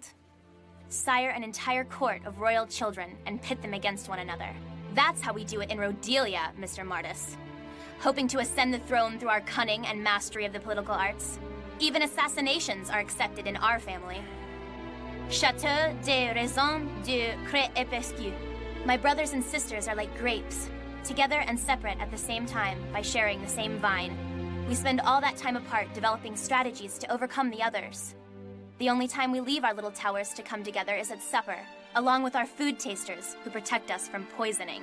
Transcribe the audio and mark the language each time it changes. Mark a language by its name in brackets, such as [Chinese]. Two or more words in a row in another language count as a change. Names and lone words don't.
[English] Sire an entire court of royal children and pit them against one another. That's how we do it in Rodelia, Mr. Martis. Hoping to ascend the throne through our cunning and mastery of the political arts. Even assassinations are accepted in our family. [French] Chateau de raison de crépescu. [English] My brothers and sisters are like grapes, together and separate at the same time by sharing the same vine. We spend all that time apart developing strategies to overcome the others. The only time we leave our little towers to come together is at supper, along with our food tasters who protect us from poisoning.